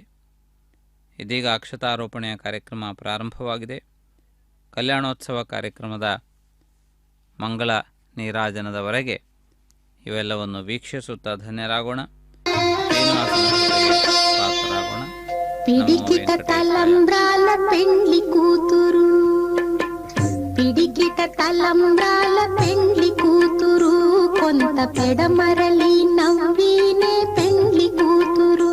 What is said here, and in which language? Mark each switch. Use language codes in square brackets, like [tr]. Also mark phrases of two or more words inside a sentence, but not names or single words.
[kn] ಇದೀಗ ಅಕ್ಷತಾರೋಪಣೆಯ ಕಾರ್ಯಕ್ರಮ ಪ್ರಾರಂಭವಾಗಿದೆ. ಕಲ್ಯಾಣೋತ್ಸವ ಕಾರ್ಯಕ್ರಮದ ಮಂಗಳ ನೀರಾಜನದವರೆಗೆ ಇವೆಲ್ಲವನ್ನು ವೀಕ್ಷಿಸುತ್ತಾ ಧನ್ಯರಾಗೋಣ, ಪಾತ್ರರಾಗೋಣ. [te] పిడికిట తలంబ్రాల పెండ్లి కూతురు, పిడికిట తలంబ్రాల పెండ్లి కూతురు, కొంత పెడమరలి నవ్వినే పెండ్లి కూతురు.